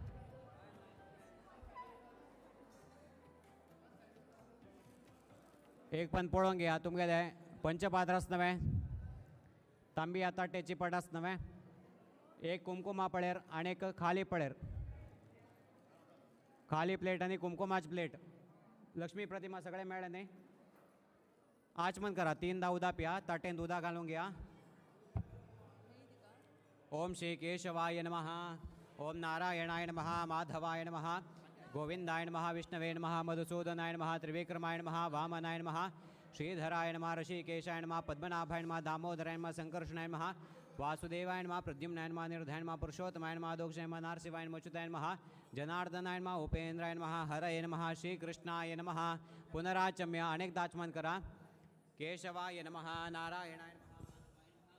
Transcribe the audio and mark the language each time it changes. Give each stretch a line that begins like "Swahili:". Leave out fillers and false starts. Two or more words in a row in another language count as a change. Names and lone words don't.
Konkani: एक पण पळोवंक घेया तुमगेले पंचपात्र आस नवे तांबी आताट्याची पट आस नवे एक कुमकुमा पळेर आनी एक खाली पळेर खाली प्लेट आनी कुमकुमाची प्लेट लक्ष्मी प्रतिमा सगळे मेळ्ळे न्ही आचमन करा 3दा उदक पिया ताटेंत उदक घालून घेया
Sanskrit: ओम श्री केशवाय नमः ओम नारायणाय नमः माधवाय नमः गोविंदाय नमः विष्णवे नमः मधुसूदनाय नमः त्रिविक्रमाय नमः वामनाय नमः श्रीधराय नमः ऋषिकेशाय नमः पद्मनाभाय नमः दामोदराय नमः संकर्षणाय नमः वासुदेवाय नमः प्रद्युम्नाय नमः निर्धयाय नमः पुरुषोत्तमाय नमः दोक्षाय नमः नारसिंहाय नमः अच्युताय नमः जनार्दनाय नमः उपेंद्राय नमः हरये नमः श्रीकृष्णाय नमः पुनराचम्य
Konkani: अनेक दाचमन करा
Sanskrit: केशवाय नमः नारायणाय नमः